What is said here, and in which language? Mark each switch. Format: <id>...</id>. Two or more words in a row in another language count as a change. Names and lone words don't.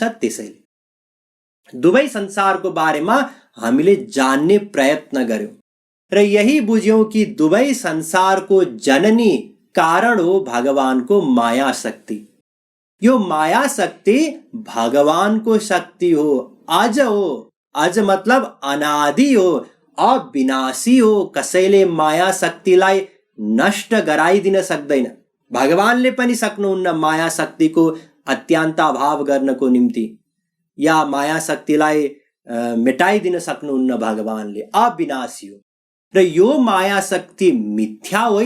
<ne>त्यसैले दुवै संसारको बारेमा हामीले जान्ने प्रयत्न गर्यौं र यही बुझ्यौं कि दुवै संसारको जननी कारण हो भगवानको माया शक्ति। यो माया शक्ति भगवानको शक्ति हो, अज हो। अज मतलब अनादि हो, अविनाशी हो। कसैले माया शक्तिलाई नष्ट गराइदिन सक्दैन। भगवानले पनि सक्नुहुन्न माया शक्तिको अत्यन्त अभाव गर्नको निम्ति, या माया शक्तिलाई मेटाइदिन सक्नुहुन्न भगवानले। अविनाशी हो र यो माया शक्ति मिथ्या होइन।</ne>